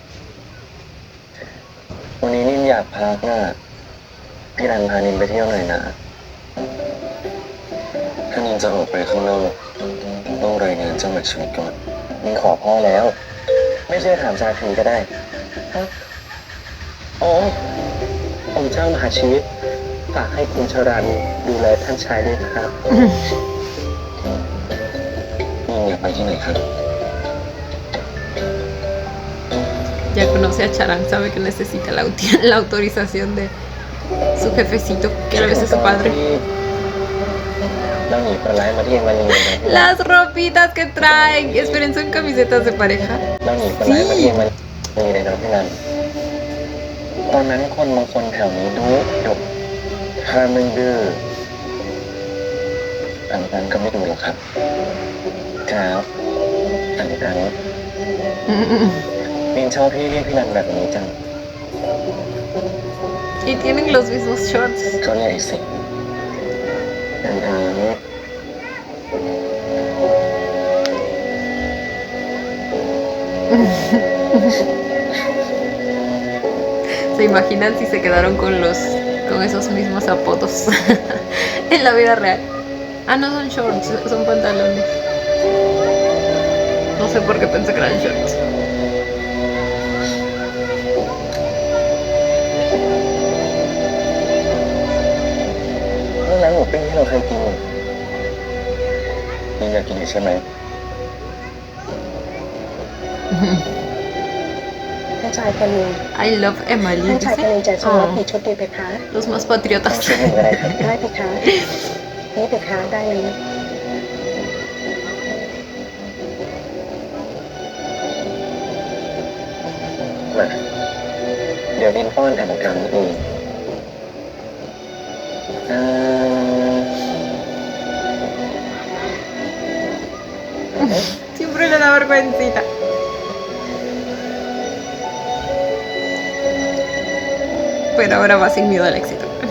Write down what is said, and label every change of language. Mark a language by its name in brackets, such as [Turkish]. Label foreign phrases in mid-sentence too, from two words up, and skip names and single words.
[Thai] วันนี้นินอยากพาพี่ดันพานินไปเที่ยวหน่อยนะถ้านินจะออกไปข้างนอกต้องรายงานเจ้าหน้าที่ก่อนนินขอพ่อแล้วไม่เชื่อถามชาครีก็ได้ครับอ๋อองค์เจ้ามหาชีวิตฝากให้คุณชรันดูแลท่านชายด้วยนะครับนินอยากไปที่ไหนครับ [Spanish] Ya conoce a Charang, sabe que necesita la autorización de su jefecito, que a veces es su padre. Las ropitas que traen. Esperen, son camisetas de pareja. Sí. [Thai] ตอนนั้นคนบางคนแถวนี้ดุถ้าไม่ดื้ออันนั้นก็ไม่ดูหรอกครับครับอันนั้นนินชอบพี่เรียกพี่นันแบบนี้จัง [Spanish] Y tienen los mismos shorts. [Thai] ก็เลยสิอันนั้น [Spanish] ¿Se imaginan si se quedaron con esos mismos apodos en la vida real? Ah, no son shorts, son pantalones. No sé por qué pensé que eran shorts. ¿No es algo que no se entiende? ¿Y aquí dice me? [Thai] ท่านชายคนนี้ [English] I love Emily. [Thai] ท่านชายคนนี้ [Spanish] Dice. [Thai] จะชอบ Oh, กี่ชุดดีเพคะ [Spanish] los más patriotas. [Thai] ได้เพคะนี่เพคะได้เลย มาเดี๋ยวนินป้อนอันกรรมเอง [Spanish] Siempre le da vergüencita. Pero ahora va sin miedo al éxito.